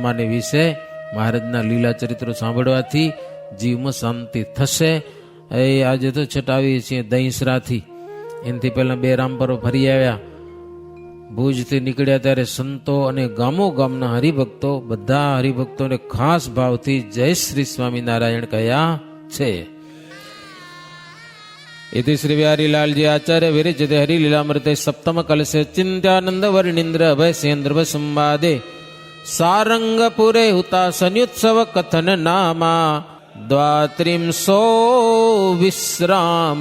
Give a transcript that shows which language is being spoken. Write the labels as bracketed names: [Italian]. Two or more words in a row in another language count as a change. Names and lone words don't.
[Gujarati] આત્માને વિશે મહારાજના લીલા ચરિત્રો સાંભળવાથી જીવમાં શાંતિ થશે. એ આજે તો છટાવીએ છીએ દહીંસરાથી, એનાથી પહેલાં 2 રામપરો ફરી આવ્યા. ભુજથી નીકળ્યા ત્યારે સંતો અને ગામો ગામના હરિભક્તો, બધા હરિભક્તોને ખાસ ભાવથી જય શ્રી સ્વામિનારાયણ કહ્યા છે. [Sanskrit] इति श्री बिहारीलाल जी आचार्य विरचिते हरिलीलामृते सप्तम कलशे चिंत्यानंद वर्णींद्र अभय सेन्द्र संवादे सारंगपुरे हुता संयुत्सव कथन नामा द्वात्रिंशो विश्राम.